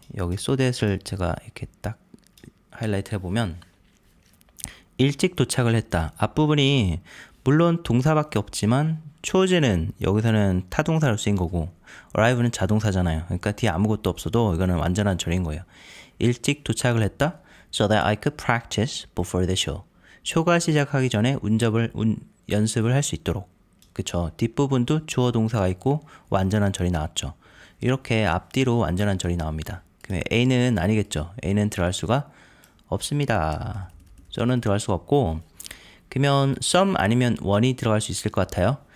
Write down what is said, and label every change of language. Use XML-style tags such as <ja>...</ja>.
<ko>여기 so that을 제가 이렇게 딱 하이라이트 해보면 일찍 도착을 했다. 앞부분이 물론 동사밖에 없지만 chose는 여기서는 타동사로 쓰인 거고 arrive는 자동사잖아요. 그러니까 뒤에 아무것도 없어도 이거는 완전한 절인 거예요. 일찍 도착을 했다.</ko> <en>So that I could practice before the show.</en> <ko>쇼가 시작하기 전에 연습을 할 수 있도록. 그쵸? 뒷부분도 주어 동사가 있고 완전한 절이 나왔죠. 이렇게 앞뒤로 완전한 절이 나옵니다. 그러면 A는 아니겠죠. A는 들어갈 수가 없습니다. 저는 들어갈 수가 없고, 그러면 some 아니면 one이 들어갈 수 있을 것 같아요.</ko>